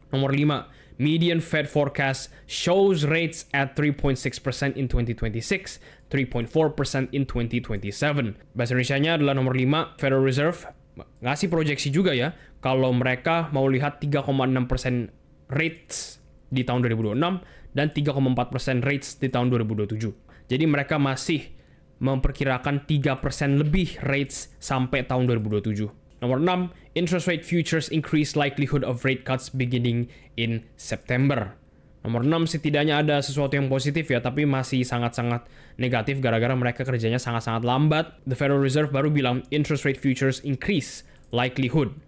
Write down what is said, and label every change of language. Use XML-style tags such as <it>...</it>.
<id>Nomor 5,</id> <en>median Fed forecast shows rates at 3.6% in 2026, 3.4% in 2027.</en> <id>Bahasa Indonesianya adalah nomor 5, Federal Reserve ngasih proyeksi juga ya, kalau mereka mau lihat 3,6% rates di tahun 2026 dan 3,4% rates di tahun 2027. Jadi mereka masih memperkirakan 3% lebih rates sampai tahun 2027. Nomor 6,</id> <en>interest rate futures increase likelihood of rate cuts beginning in September.</en> <id>Nomor 6, setidaknya ada sesuatu yang positif ya, tapi masih sangat-sangat negatif gara-gara mereka kerjanya sangat-sangat lambat.</id> <en>The Federal Reserve</en> <id>baru bilang</id> <en>interest rate futures increase likelihood.</en>